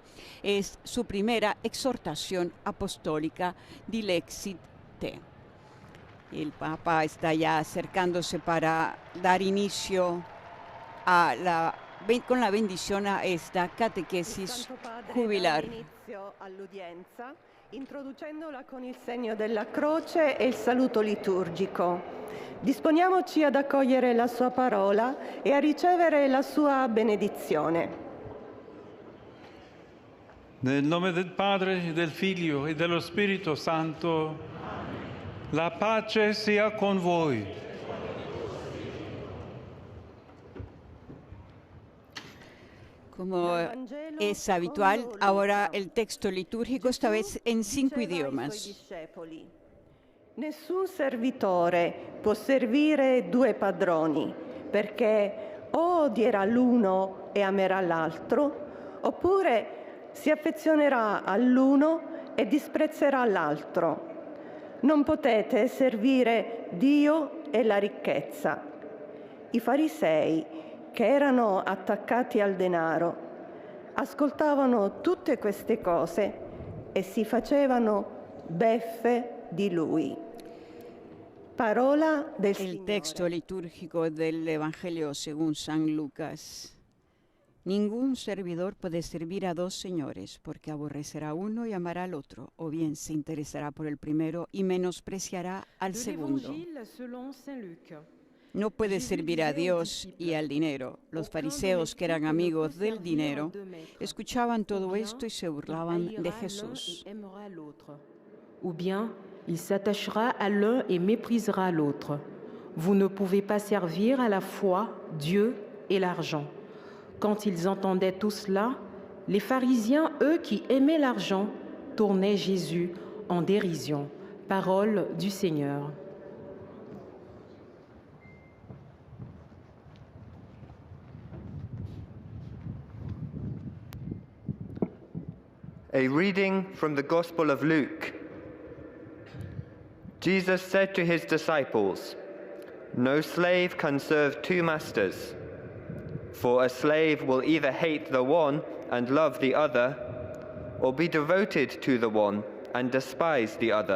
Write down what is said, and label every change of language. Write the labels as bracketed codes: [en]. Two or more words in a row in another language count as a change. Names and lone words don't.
[es] Es su primera exhortación apostólica Dilexite. El Papa está ya acercándose para dar inicio con la bendición a esta catequesis jubilar. [it] Introducendola con il segno della croce e il saluto liturgico. Disponiamoci ad accogliere la sua parola e a ricevere la sua benedizione. Nel nome del Padre, del Figlio e dello Spirito Santo, la pace sia con voi. [es] Como es habitual, ahora el texto litúrgico, esta vez en 5 idiomas. [it] Nessun servitore può servire due padroni, perché o odierà l'uno e amerà l'altro, oppure si affezionerà all'uno e disprezzerà l'altro. Non potete servire Dio e la ricchezza. I farisei, che erano attaccati al denaro, ascoltavano tutte queste cose e si facevano beffe di lui. Parola del Signore. [es] El texto litúrgico del Evangelio según San Lucas. Ningún servidor puede servir a dos señores, porque aborrecerá a uno y amará al otro, o bien se interesará por el primero y menospreciará al segundo. No puede servir a Dios y al dinero. Los fariseos, que eran amigos del dinero, escuchaban todo esto y se burlaban de Jesús. [fr] Ou bien, il s'attachera à l'un et méprisera l'autre. Vous ne pouvez pas servir à la fois Dieu et l'argent. Quand ils entendaient tout cela, les pharisiens, eux qui aimaient l'argent, tournaient Jésus en dérision. Parole du Seigneur. [en] A reading from the Gospel of Luke. Jesus said to his disciples, "No slave can serve two masters, for a slave will either hate the one and love the other, or be devoted to the one and despise the other.